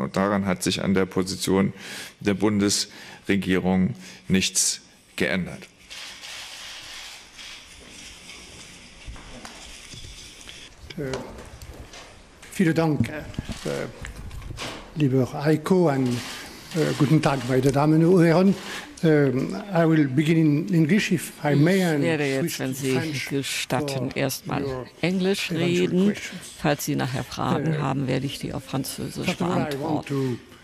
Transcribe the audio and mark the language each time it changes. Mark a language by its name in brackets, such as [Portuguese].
[German] Und daran hat sich an der Position der Bundesregierung nichts geändert. Vielen Dank, lieber Heiko, und guten Tag, meine Damen und Herren. [English] I will begin in English, if I may. [German] Ich werde jetzt, wenn Sie gestatten, erstmal Englisch reden. Falls Sie nachher Fragen haben, werde ich die auf Französisch beantworten.